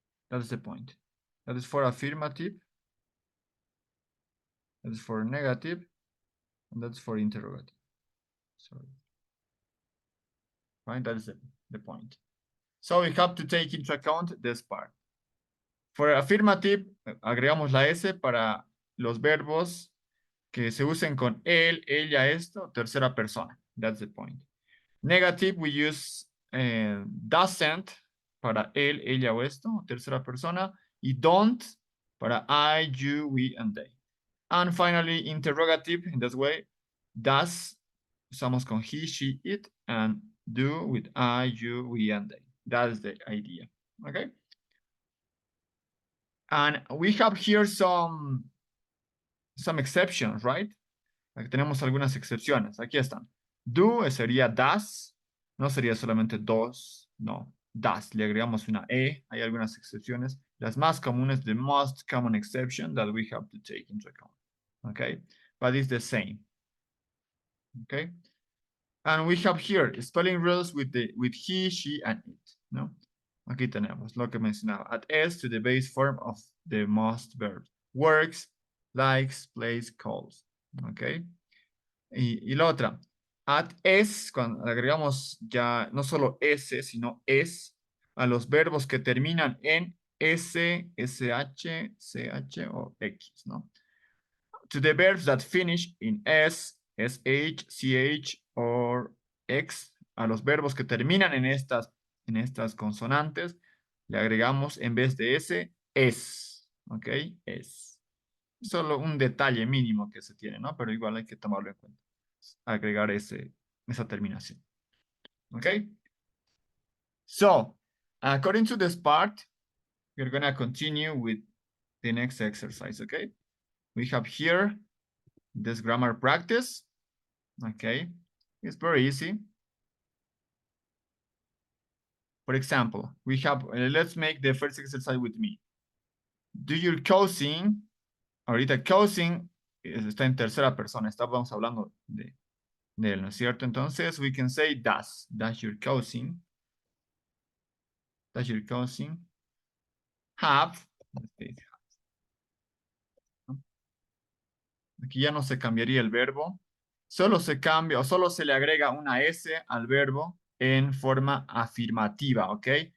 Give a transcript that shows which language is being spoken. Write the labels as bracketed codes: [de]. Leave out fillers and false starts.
[en] That's the point. That is for affirmative. That is for negative. And that's for interrogative. Sorry. Right? That is the point. So we have to take into account this part. [es] For affirmative, agregamos la S para los verbos que se usen con él, ella, esto, tercera persona. [en] That's the point. Negative, we use doesn't para él, ella o esto, tercera persona. Y don't para I, you, we, and they. And finally, interrogative, in this way, does, usamos con he, she, it, and do with I, you, we, and they. That is the idea, okay? And we have here some exceptions, right? [es] Aquí tenemos algunas excepciones. Aquí están. Do sería does, no sería solamente does, no. Does, le agregamos una E, hay algunas excepciones. [en] Las más comunes, the most common exception that we have to take into account. Okay? But it's the same. Okay? And we have here spelling rules with he, she, and it. [es] ¿No? Aquí tenemos lo que mencionaba. [en] Add S to the base form of the most verbs. Works, likes, plays, calls. Okay? Y la otra. [es] Add S, cuando agregamos ya no solo S, sino es a los verbos que terminan en S, SH, CH o X, ¿no? To the verbs that finish in S, SH, CH or X, a los verbos que terminan en estas consonantes, le agregamos en vez de S, es. ¿Ok? Es. Solo un detalle mínimo que se tiene, ¿no? Pero igual hay que tomarlo en cuenta. Agregar esa terminación. ¿Ok? [en] So, according to this part, we're going to continue with the next exercise, okay? We have here this grammar practice. Okay, it's very easy. For example, we have, let's make the first exercise with me. [es] Do your cousin, ahorita cousin está en tercera persona, estábamos hablando de él, ¿no es cierto? Entonces, we can say does your cousin, have, aquí ya no se cambiaría el verbo, solo se cambia o solo se le agrega una S al verbo en forma afirmativa, ¿ok?